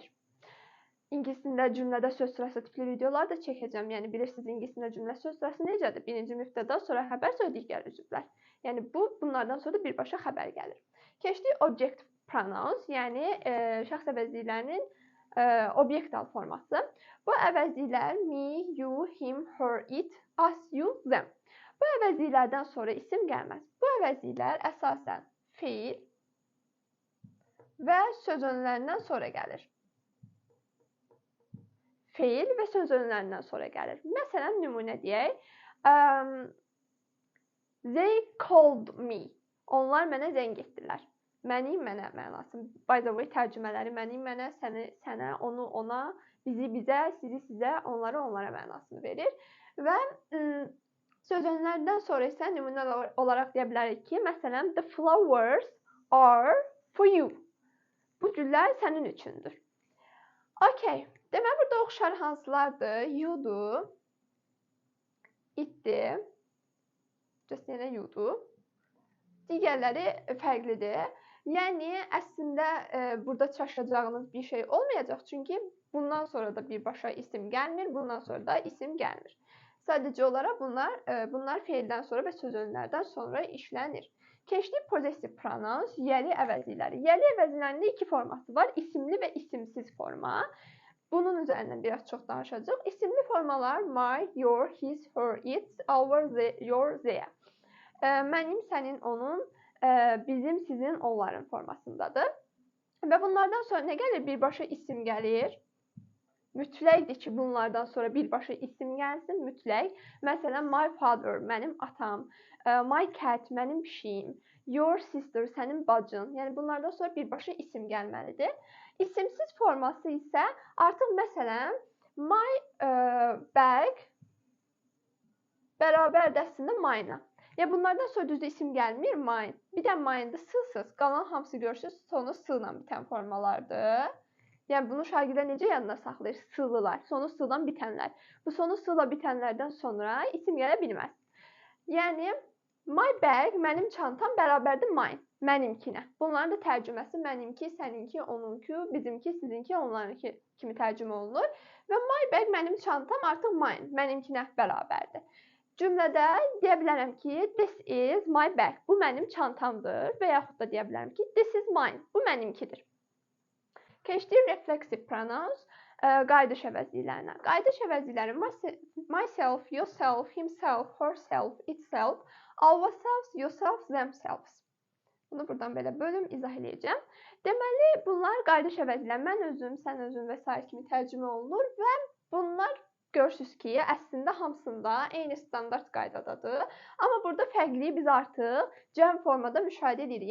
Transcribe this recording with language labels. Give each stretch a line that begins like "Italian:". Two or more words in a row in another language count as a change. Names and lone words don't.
Azerbaijani: İngiliscə cümlədə söz sırası tipli videolar da çəkəcəm. Yəni bilirsiniz ingiliscə cümlə söz sırası necədir? Birinci mübtəda, sonra xəbər, sonra digər üzvlər. Yəni bunlardan sonra da birbaşa xəbər gəlir. Keçdik
English: object pronouns,
Azerbaijani: yəni şəxs əvəzliklərinin obyektal forması.
English: Bu əvəzliklər me, you, him, her, it, us, you, them.
Azerbaijani: Bu əvəzliklərdən sonra isim gəlməz. Bu əvəzliklər əsasən feil və söz önlərindən sonra gəlir. Feil və söz önlərindən sonra gəlir. Məsələn, nümunə deyək.
English: They called me.
Azerbaijani: Onlar mənə zəng etdilər. Məni, mənə mənası.
English: By the way,
Azerbaijani: tərcümələri məni, mənə, səni, sənə, onu, ona, bizi, bizə, sizi, sizə, onları, onlara mənasını verir. Və söz önlərindən sonra isə nümunə olaraq deyə bilərik ki, məsələn,
English: the flowers are for you.
Azerbaijani: Bu güllər sənin üçündür. Okay. Deməli, burada oxşar hansılardır? You'dur, itdir, just yenə you'dur. Digərləri fərqlidir. Yəni, əslində burada çaşacağınız bir şey olmayacaq. Çünki bundan sonra da birbaşa isim gəlmir, bundan sonra da isim gəlmir. Sadəcə olaraq bunlar feildən sonra və söz önlərdən sonra işlənir. Keçdik
English: possessive pronouns,
Azerbaijani: yəli əvəzlikləri. Yəli əvəzliklərində iki forması var. İsimli və isimsiz forma. Bunun üzərindən biraz çox danışacaq. İsimli formalar
English: my, your, his, her, its, our, your, their.
Azerbaijani: Mənim, sənin, onun, bizim, sizin, onların formasındadır. Və bunlardan sonra nə gəlir? Birbaşa isim gəlir. Mütləqdir ki, bunlardan sonra birbaşa isim gəlsin, mütləq. Məsələn,
English: my father,
Azerbaijani: mənim atam,
English: my cat,
Azerbaijani: mənim pişiyim,
English: your sister,
Azerbaijani: sənin bacın. Yəni bunlardan sonra birbaşa isim gəlməlidir. İsimsiz forması isə artıq məsələn,
English: my bag
Azerbaijani: bərabərdir əslində mine-a. Ya bunlardan sonra düzdür isim gəlmir, mine. Bir də mine-də s-sız, qalan hamısı görürsünüz, sonu s-la bitən formalardır. Yəni bunu şagirdlər necə yadına saxlayır? S-lılar, sonu s-dan bitənlər. Bu sonu s-la bitənlərdən sonra isim gələ bilməz. Yəni
English: my bag,
Azerbaijani: mənim çantam bərabərdir mine, mənimkinə. Bunların da tərcüməsi mənimki, səninki, onunki, bizimki, sizinki, onlarınki kimi tərcümə olunur. Və
English: my bag,
Azerbaijani: mənim çantam artıq mine, mənimkinə bərabərdir. Cümlədə deyə bilərəm ki,
English: this is my bag,
Azerbaijani: bu mənim çantamdır və yaxud da deyə bilərəm ki,
English: this is mine,
Azerbaijani: bu mənimkidir. Keçdik
English: reflexive pronouns,
Azerbaijani: qayıdış əvəzliklərinə. Qayıdış əvəzlikləri
English: myself, yourself, himself, herself, itself, ourselves, yourselves, themselves.
Azerbaijani: Bunu buradan belə bölüm izah eləyəcəm. Deməli, bunlar qayıdış əvəzlikləri. Mən özüm, sən özün və s. kimi tərcümə olunur və bunlar görürsünüz ki, əslində hamısında eyni standart qaydadadır. Amma burada fərqliyi biz artıq cəm formada müşahidə edirik.